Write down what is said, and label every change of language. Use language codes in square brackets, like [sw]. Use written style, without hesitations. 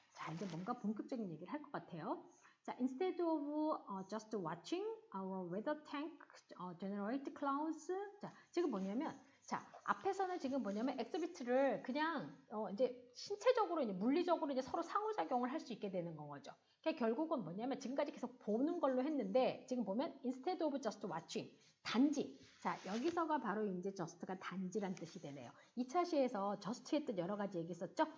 [ko] 자, 이제 뭔가 본격적인 얘기를 할 것 같아요. [en] 자, instead of just watching our weather tank generate clouds. [ko] 자, 지금 뭐냐면, 자, 앞에서는 지금 뭐냐면 엑스비트를 그냥 이제 신체적으로 이제 물리적으로 이제 서로 상호작용을 할 수 있게 되는 건 거죠. 그러니까 결국은 뭐냐면 지금까지 계속 보는 걸로 했는데 지금 보면 [en] instead of just watching [ko] 단지. 자, 여기서가 바로 이제 just가 단지란 뜻이 되네요. 2차 시에서 just의 뜻 여러 가지 얘기했었죠.